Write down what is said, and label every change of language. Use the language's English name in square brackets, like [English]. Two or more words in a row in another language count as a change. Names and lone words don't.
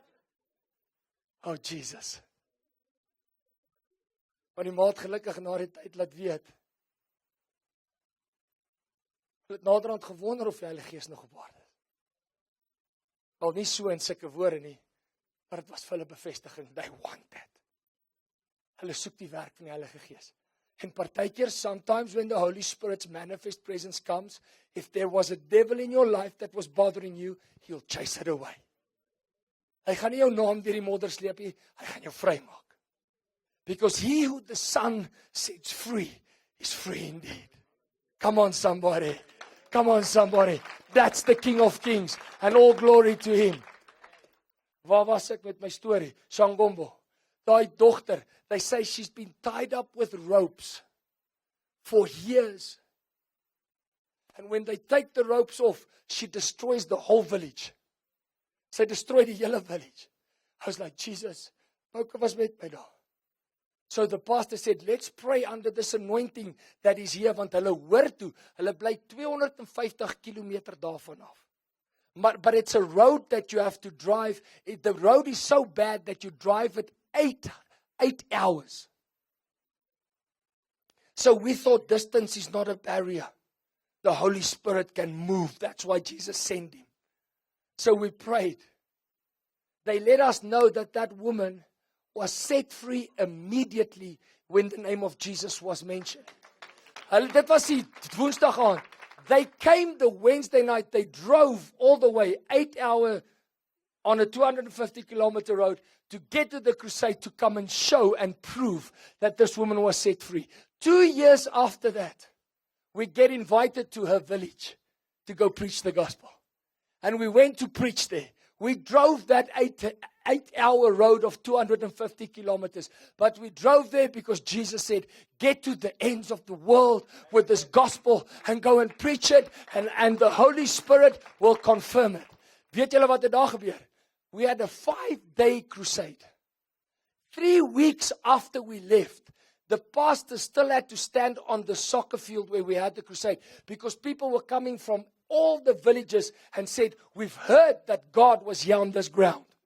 [English] Oh Jesus. [Afrikaans] Maar die ma het gelukkig na die tyd laat weet. Hulle het naderhand gewonder of die Heilige Gees nog op aarde is. Al nie so in sulke woorde nie, maar dit was vir hulle bevestiging. [English] They want that. [Afrikaans] Hulle soek die werk van die Heilige Gees. En partykeer, [English] sometimes when the Holy Spirit's manifest presence comes, if there was a devil in your life that was bothering you, he'll chase it away. [Afrikaans] Hy gaan nie jou naam deur die modder sleep nie, hy gaan jou vrymaak. [English] Because he who the Son sets free is free indeed. Come on somebody. Come on somebody. That's the King of Kings and all glory to him. [Afrikaans] Waar was ek met my storie? Shangombo. Daai dogter, [English] they say she's been tied up with ropes for years. And when they take the ropes off, she destroys the whole village. [Afrikaans] Sy destroy die hele village. [English] I was like, [Afrikaans] Jesus, Bouke was met my daar. [English] So the pastor said, let's pray under this anointing that is here, [Afrikaans] want hulle hoor toe, hulle bly 250 kilometer daarvan af. [English] But it's a road that you have to drive. The road is so bad that you drive it 8 hours. So we thought distance is not a barrier. The Holy Spirit can move. That's why Jesus sent him. So we prayed. They let us know that that woman was set free immediately when the name of Jesus was mentioned. [Afrikaans] Dit was die Woensdag aand. [English] They came the Wednesday night. They drove all the way, 8 hours on a 250 kilometer road to get to the crusade to come and show and prove that this woman was set free. 2 years after that, we get invited to her village to go preach the gospel. And we went to preach there. We drove that 8-hour road of 250 kilometers. But we drove there because Jesus said, get to the ends of the world with this gospel and go and preach it. And the Holy Spirit will confirm it. [Afrikaans] Weet julle wat daar gebeur? [English] We had a 5-day crusade. 3 weeks after we left, the pastor still had to stand on the soccer field where we had the crusade because people were coming from all the villages and said, we've heard that God was here on this ground.